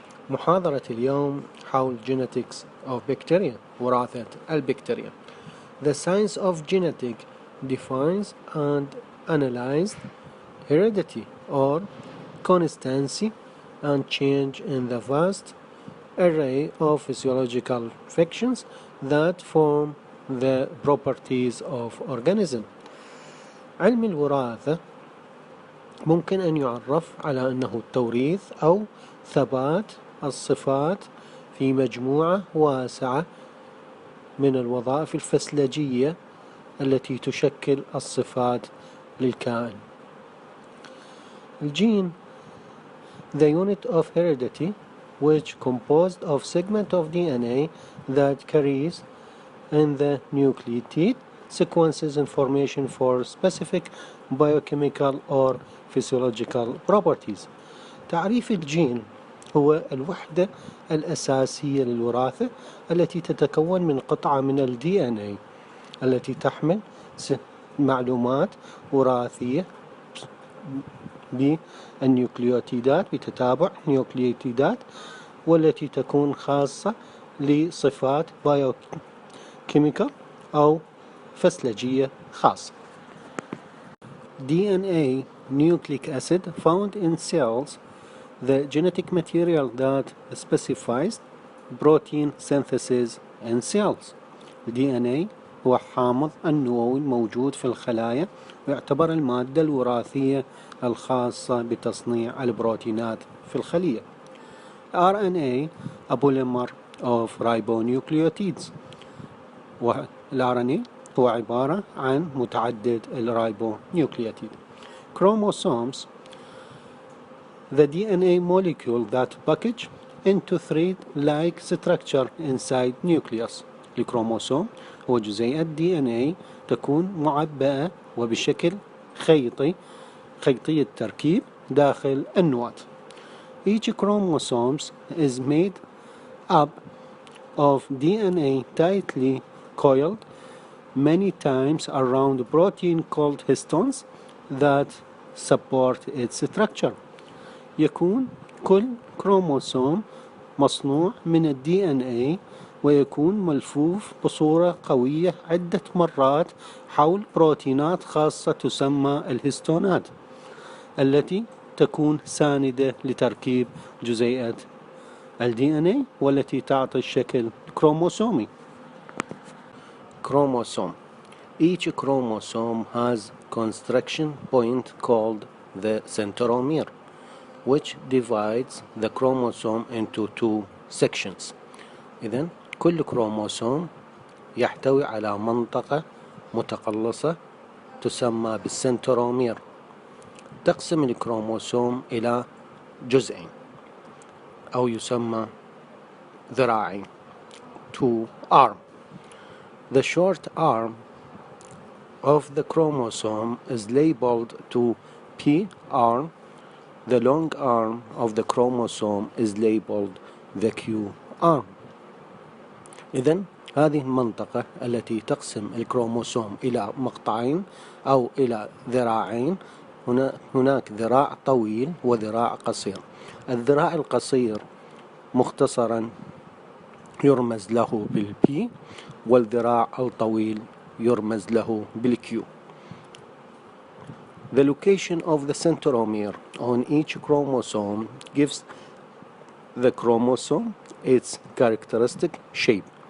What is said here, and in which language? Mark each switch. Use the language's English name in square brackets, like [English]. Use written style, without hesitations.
[Arabic] محاضرة اليوم حول [English] genetics of bacteria، [Arabic] وراثة البكتيريا. [English] The science of genetics defines and analyzes heredity or constancy and change in the vast array of physiological functions that form the properties of organism. [Arabic] علم الوراثة ممكن أن يعرف على أنه التوريث أو ثبات الصفات في مجموعة واسعة من الوظائف الفسلجية التي تشكل الصفات للكائن. [English] الجين the unit of heredity which composed of segment of DNA that carries in the nucleotide sequences information for specific biochemical or physiological properties. [Arabic] تعريف الجين هو الوحدة الأساسية للوراثة التي تتكون من قطعة من ال DNA التي تحمل معلومات وراثية بالنيوكليوتيدات بتتابع نيوكليوتيدات، والتي تكون خاصة لصفات بايوكيميكال أو فسلجية خاصة. [English] DNA nucleic acid found in cells, the genetic material that specifies protein synthesis in cells. [Arabic] DNA هو حامض النووي الموجود في الخلايا، ويعتبر المادة الوراثية الخاصة بتصنيع البروتينات في الخلية. RNA [English] a polymer of ribonucleotides، [Arabic] والRNA هو عبارة عن متعدد الرايبونيوكليوتيد. [English] Chromosomes the DNA molecule that package into thread-like structure inside nucleus. [Arabic] الكروموسوم هو جزيئات DNA تكون معبأة وبشكل خيطي التركيب داخل النواة. [English] Each chromosome is made up of DNA tightly coiled many times around protein called histones that support its structure. [Arabic] يكون كل كروموسوم مصنوع من ال DNA ويكون ملفوف بصورة قوية عدة مرات حول بروتينات خاصة تسمى الهستونات، التي تكون ساندة لتركيب جزيئات ال DNA والتي تعطي الشكل كروموسومي. [English] Chromosome. Each chromosome has construction point called the centromere, which divides the chromosome into two sections. [Arabic] إذن كل كروموسوم يحتوي على منطقة متقلصة تسمى بالسنترومير، تقسم الكروموسوم إلى جزئين أو يسمى ذراعين. [English] two arm. The short arm of the chromosome is labeled to P arm. The long arm of the chromosome is labeled the Q arm. [Arabic] إذن هذه المنطقة التي تقسم الكروموسوم إلى مقطعين أو إلى ذراعين، هناك ذراع طويل وذراع قصير. الذراع القصير مختصرا يرمز له بالبي، والذراع الطويل يرمز له بالكيو. [English] The location of the centromere on each chromosome gives the chromosome its characteristic shape.